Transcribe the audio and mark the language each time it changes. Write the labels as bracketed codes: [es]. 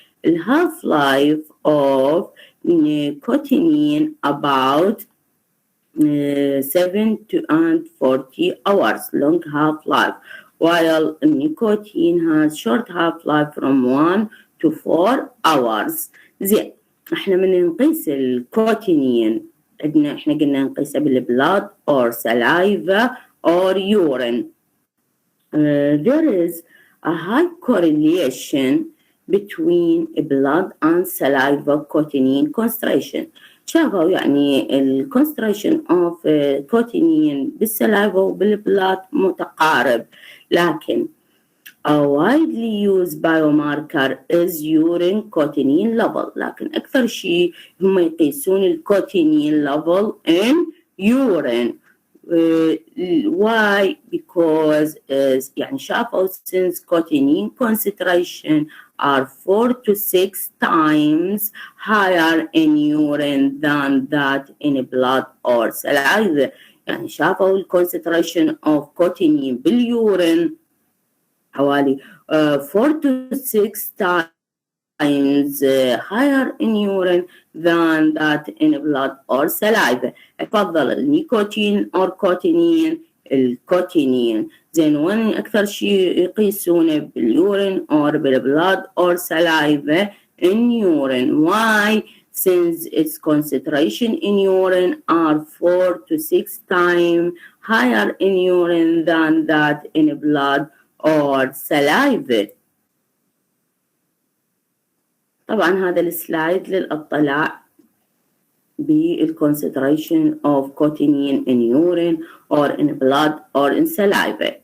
[en] The half-life of nicotine about 7 to 40 hours, long half-life, while nicotine has short half-life from 1 to 4 hours. [ar] زين، احنا من نقيس الكوتينين احنا قلنا نقيسها بالبلاد [en] or saliva or urine. There is a high correlation between blood and saliva cotinine concentration. [ar] شافوا يعني ال [en] concentration of cotinine [ar] بالسلايفا وبالبلاد متقارب، لكن [en] a widely used biomarker is urine cotinine level. [ar] لكن أكثر شيء هم يقيسون الكوتينين [en] level in urine. Why? Because [ar] يعني شافوا [en] since cotinine concentration are 4 to 6 times higher in urine than that in blood or saliva. [ar] يعني شافوا [en] concentration of cotinine بالurine حوالي 4 to 6 times higher in urine than that in blood or saliva. [ar] افضل النيكوتين [en] or cotinine؟ [ar] الكوتينين. زين، وين اكثر شيء يقيسونه باليورين or بالبلاد [en] or saliva؟ in urine. Why? Since its concentration in urine are 4 to 6 times higher in urine than that in blood or saliva. [ar] طبعا هذا السلايد للاطلاع [en] بالconcentration of cotinine in urine or in blood or in saliva.